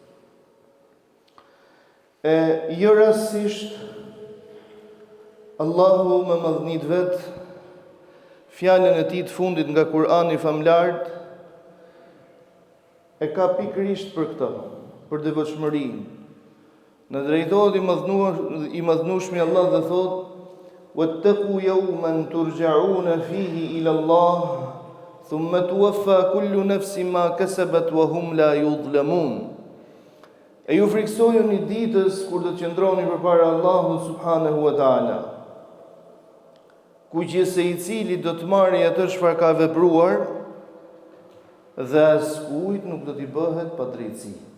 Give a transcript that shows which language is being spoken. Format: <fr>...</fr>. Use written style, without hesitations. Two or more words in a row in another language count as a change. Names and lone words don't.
<sq>Jo rastësisht Allahu me madhnit vet fjalën e tij të fundit nga Kurani famlart e ka pikërisht për këtë, për devotshmërinë. Në drejtohet i madhnueshmi Allah dhe thot:</sq> <ar>"واتقوا يوما ترجعون فيه إلى الله ثم توفى كل نفس ما كسبت وهم لا يظلمون."</ar> <sq>E ju friksojuni ditës kur do të qëndroni përpara Allahut</sq> <ar>سبحانه وتعالى,</ar> <sq>ku që se i cili do të marrë atë çfarë ka vepruar dhe askujt nuk do t'i bëhet pa drejtësi.</sq>